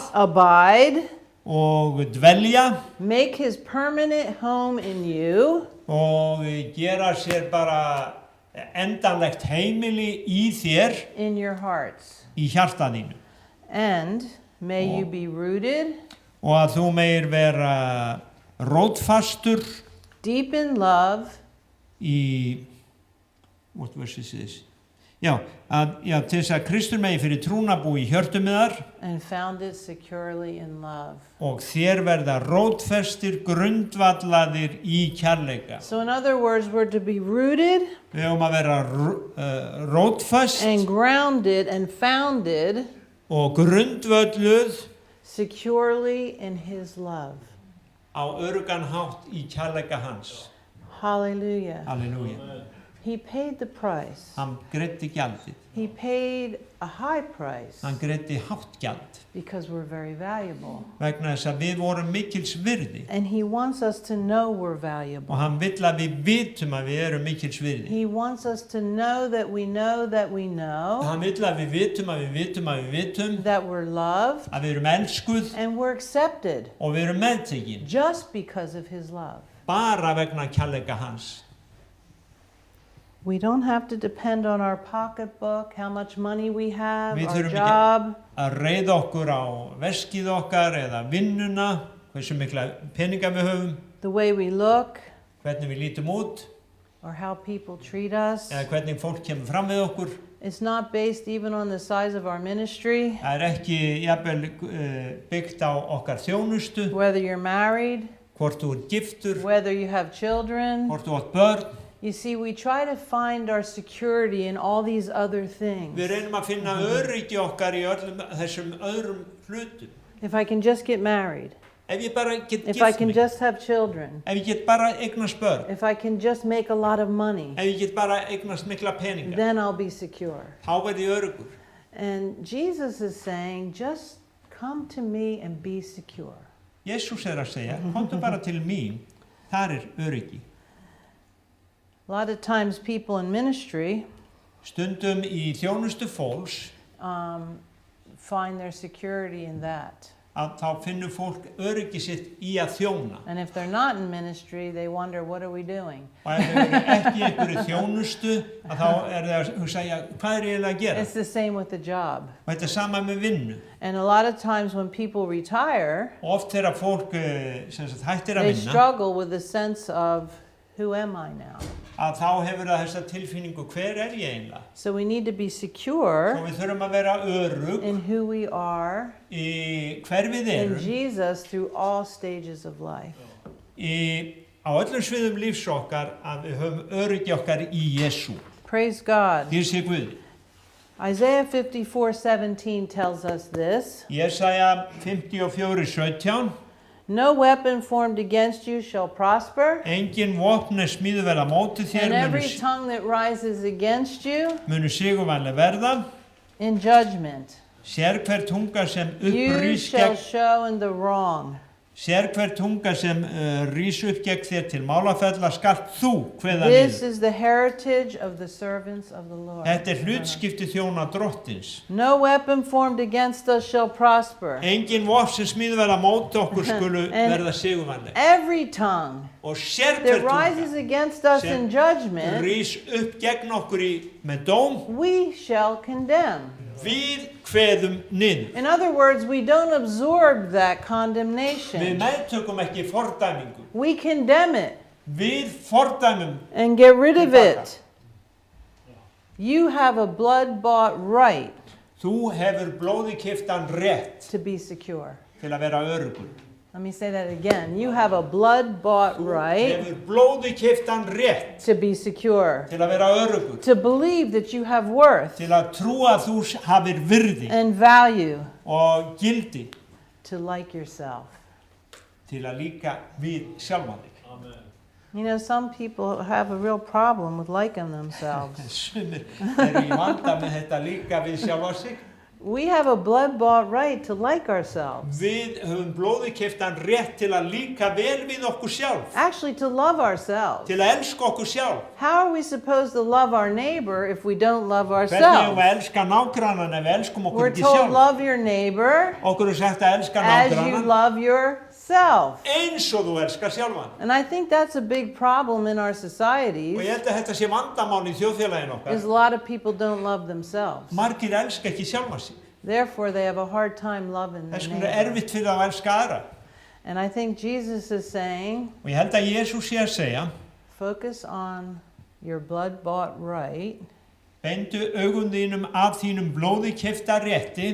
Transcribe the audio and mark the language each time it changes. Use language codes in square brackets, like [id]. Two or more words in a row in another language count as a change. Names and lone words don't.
[en] abide, [is] og dvelja [en] make his permanent home in you, [is] og gera sér bara endanlegt heimili í þér, [en] in your hearts. [is] í hjarta þínu. [en] And may you be rooted, [is] Og að þú meir vera rótfastur [en] deep in love, í, what verse is this? [is] Já, til þess að Kristur megi fyrir trúna búi í hjörtum þar [en] and founded securely in love. [is] og þér verða rótfestir, grundvallaðir í kærleika. [en] So in other words, we're to be rooted [is] Við höfum að vera rótfast [en] and grounded and founded [is] og grundvölluð [en] securely in his love. [is] á öruggan hátt í kærleika hans. [en] Hallelujah. [is] Halleluja. [en] He paid the price. [is] Hann greiddi gjaldið. [en] He paid a high price [is] Hann greiddi hátt gjald [en] because we're very valuable. [is] vegna þess að við vorum mikils virði [en] And he wants us to know we're [is] og [en] valuable. [is] hann vill að við vitum að við erum mikils virði. [en] He wants us to know that we know that we know [is] Hann vill að við vitum að við vitum að við vitum [en] that we're loved [is] að við erum elskuð [en] and we're accepted [is] og við erum meðtekin [en] just because of his love. [is] bara vegna kærleika hans. [en] We don't have to depend on our pocketbook, how much money we have, [is] Við [en] our [is] þurfum [en] job. [is] Að reiða okkur á veskið okkar eða vinnuna, hversu mikla peninga við höfum, [en] The way we look, [is] hvernig við lítum út [en] or how people treat us. [is] eða hvernig fólk kemur fram við okkur. [en] It's not based even on the size of our ministry, [is] Það ekki jafnvel byggt á okkar þjónustu, [en] whether you're married, [is] hvort þú ert giftur, [en] whether you have children. [is] hvort þú átt börn. [en] You see, we try to find our security in all these other things. [is] Við reynum að finna öryggi okkar í öllum þessum öðrum hlutum. [en] If I can just get married, [is] Ef ég bara get [en] if I [is] gift [en] can [is] mig, [en] just have children, [is] ef ég get bara eignast börn, [en] if I can just make a lot of money, [is] ef ég get bara eignast mikla peninga, [en] then I'll be secure. [is] þá verð ég öruggur. [en] And Jesus is saying, just come to me and be secure. [is] Jesús að segja, komdu bara til mín, þar er öryggi. [en] A lot of times people in ministry [is] Stundum í þjónustu fólks [en] find their security in that. [is] að þá finnur fólk öryggi sitt í að þjóna. [en] And if they're not in ministry, they wonder, what are we doing? [is] Og ef þau eru ekki í einhverju þjónustu, að þá er það að hugsa, ja, hvað er eiginlega að gera? [en] It's the same with the job. [is] Og þetta er sama með vinnu. [en] And a lot of times when people retire, [is] Oft þegar fólk sem sagt, hættir að [en] they [is] vinna, [en] struggle with the sense of, who am I now? [is] að þá hefur það þessa tilfinningu, hver er ég eiginlega? [en] So we need to be [is] Og [en] secure [is] við þurfum að vera örugg [en] in who we are [is] í hver við [en] in [is] erum, [en] Jesus through all stages of life. [is] á öllum sviðum lífs okkar, að við höfum öryggi okkar í Jesú. [en] Praise God. [is] Þér sé Guði. [en] Isaiah 54:17 tells us this. [is] Jesaja 54:17. [en] No weapon formed against you shall prosper, [is] Engin vopn smíðu verða á móti þér, [en] and every tongue that rises against you [is] munu sigurvænleg verða. [en] in judgment [is] Sér hver tunga sem [en] you [is] upprís [en] shall [is] gegn, [en] show in the wrong. [is] sér hver tunga sem rís upp gegn þér til málafella skalt þú kveða [en] This [is] niður. [en] is the heritage of the servants of the Lord. [is] Þetta er hlutskipti þjóna drottins. [en] No weapon formed against us shall prosper. [is] Engin vopn sem smíðu verða á móti okkur skulu [en] And [is] verða sigurvænleg. [en] every tongue [is] Og sér [en] that [is] hver [en] rises [is] tunga [en] against us [is] sem [en] in judgment, [is] rís upp gegn okkur með dóm, [en] we shall condemn. [is] við kveðum niður. [en] In other words, we don't absorb that [is] Við [en] condemnation. [is] meðtökum ekki fordæmingu. [en] We condemn it [is] Við fordæmum. [en] and get rid of it. You have a blood-bought right [is] Þú hefur blóði keyptan rétt [en] to be secure. [is] til að vera öruggur. [en] Let me say that again. You have a blood-bought right [is] Hefur blóði keyptan rétt [en] to be secure. [is] til að vera öruggur. [en] To believe that you have worth [is] Til að trúa að þú hafir virði [en] and value. [is] og gildi [en] To like yourself. [is] til að líka við sjálfa þig. [en] You know, some people have a real problem with liking themselves. [is] Sumir eru í vanda með þetta líka við sjálfa sig. [en] We have a blood-bought right to like ourselves. [is] Við höfum blóði keyptan rétt til að líka vel við okkur sjálf. [en] Actually, to love ourselves. [is] Til að elska okkur sjálf. [en] How are we supposed to love our neighbor if we don't love [is] Hvernig höfum [en] ourselves? [is] við að elska nágrannan ef við elskum okkur [en] We're [is] ekki [en] told [is] sjálf? [en] love your neighbor [is] Okkur er sagt að elska [en] as you [is] nágrannan [en] love yourself. self. [is] eins og þú elskar sjálfan. [en] And I think that's a big problem in our [is] Og [en] societies, [is] ég held að þetta sé vandamál í þjóðfélaginu [en] is [is] okkar. [en] a lot of people don't love themselves. [is] Margir elska ekki sjálfan sig. [en] Therefore, they have a hard time loving their [is] Þess vegna [en] neighbor. [is] erfitt fyrir að elska aðra. [en] And I think Jesus is saying, [is] Og ég held að Jesús sé að segja, [en] focus on your blood-bought right [is] beindu augum þínum að þínum blóði keypta rétti,